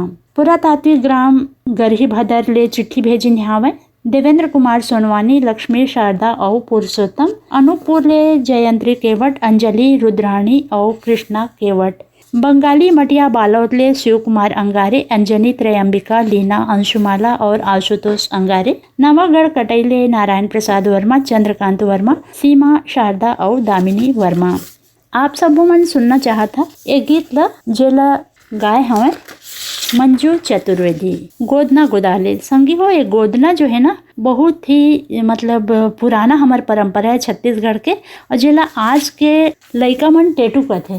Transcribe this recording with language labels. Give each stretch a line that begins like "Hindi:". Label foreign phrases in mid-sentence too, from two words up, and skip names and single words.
Chhattisgarhi: पुरातात्विक ग्राम गरही भदर ले चिट्ठी भेजी निहावे देवेंद्र कुमार सोनवानी, लक्ष्मी, शारदा और पुरुषोत्तम। अनूपपुर ले जयंत्री केवट, अंजलि, रुद्राणी और कृष्णा केवट। बंगाली मटिया बालोद ले शिव कुमार अंगारे, अंजनी, त्रयंबिका, लीना, अंशुमाला और आशुतोष अंगारे। नवागढ़ कटैले नारायण प्रसाद वर्मा, चंद्रकांत वर्मा, सीमा, शारदा और दामिनी वर्मा। आप सबो मन सुनना चाहता एक गीत ला जेला गाय हवे मंजू चतुर्वेदी, गोदना गोदाले। संगी हो ये गोदना जो है ना बहुत ही मतलब पुराना हमार परंपरा है छत्तीसगढ़ के, और जेला आज के लइका मन टेटू कहते।